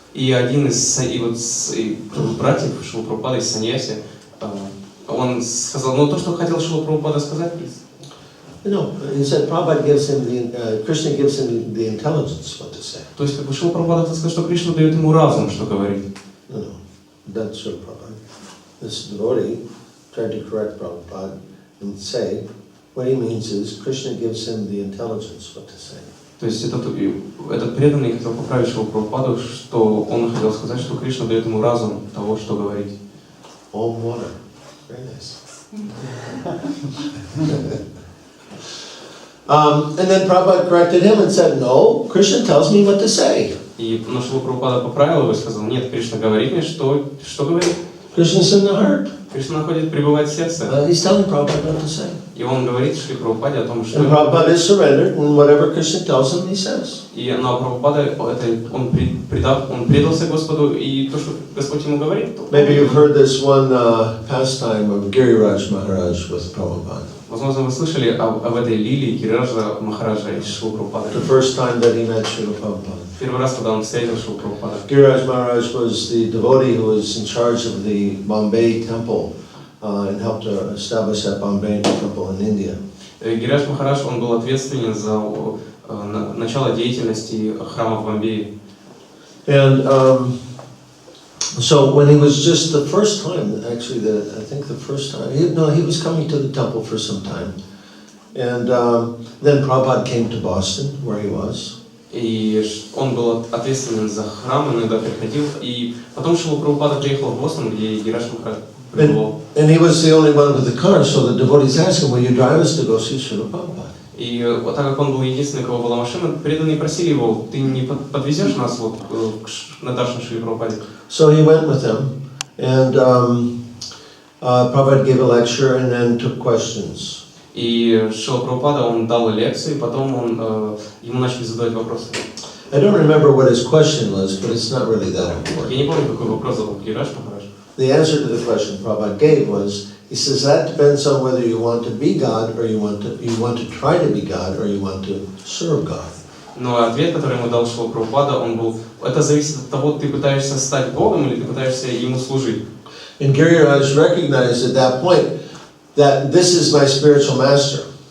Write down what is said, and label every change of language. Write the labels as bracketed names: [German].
[Russian] И один из братьев Шрилы Прабхупады, из саньяси, он сказал, ну то, что хотел Шрила Прабхупада сказать, [English] No, he said Prabhupada gives him Krishna gives him the intelligence what to say. [Russian] То есть, как бы Шрила Прабхупада хотел сказать, что Кришна дает ему разум, что говорить. [English] No, that's Srila Prabhupada. This devotee tried to correct Prabhupada and say, what he means is Krishna gives him the intelligence what to say. [Russian] То есть этот преданный хотел поправить Шрилу Прабхупаду, что он хотел сказать, что Кришна дает ему разум того, что говорить. [English] Om water. Very nice. And then Prabhupada corrected him and said, no, Krishna tells me what to say. [Russian] И Шрила Прабхупада поправил его и сказал, нет, Кришна говорит мне, что говорит. [English] Krishna's in the heart. [Russian] Кришна пребывает в сердце. [English] He's telling Prabhupada what to say. [Russian] И он говорит Шриле Прабхупаде о том, что... [English] And Prabhupada is surrendered, and whatever Krishna tells him, he says. [Russian] Но Прабхупада, он предался Господу, и то, что Господь ему говорит... [English] Maybe you've heard this one pastime of Giriraj Maharaj with Prabhupada. [Russian] Возможно, вы слышали об этой лилии Гирираджа Махараджа из Шрилы Прабхупады. [English] The first time that he met Srila Prabhupada. [Russian] Первый раз, когда он встретил Шрилу Прабхупада. [English] Giriraj Maharaj was the devotee who was in charge of the Bombay temple and helped to establish that Bombay temple in India. [Russian] Гирираджа Махарадж, он был ответственен за начало деятельности храма в Бомбее. [English] And so when he was just the first time, actually, I think the first time, he was coming to the temple for some time. And then Prabhupada came to Boston, where he was. [Russian] И он был ответственен за храм, иногда приходил. И потом Шрила Прабхупада приехал в Бостон, где Гирираджа Махарадж пребывал. [English] And he was the only one with the car, so the devotees asked him, will you drive us to go see Srila Prabhupada? [Russian] И вот так как он был единственный, у кого была машина, преданные просили его, ты не подвезешь нас вот на Даршан Шри Прабхупаде? [English] So he went with them, and Prabhupada gave a lecture and then took questions. [Russian] И Шрила Прабхупада, он дал лекцию, и потом ему начали задавать вопросы. [English] I don't remember what his question was, but it's not really that important. [Russian] Я не помню, какой вопрос задал Гирираджа Махарадж. [English] The answer to the question Prabhupada gave was, he says that depends on whether you want to be God or you want to try to be God or you want to serve God. [Russian] Но ответ, который ему дал Шрила Прабхупада, он был, это зависит от того, ты пытаешься стать Богом или ты пытаешься ему служить. [English] And Giriraj recognized at that point that this is my spiritual master.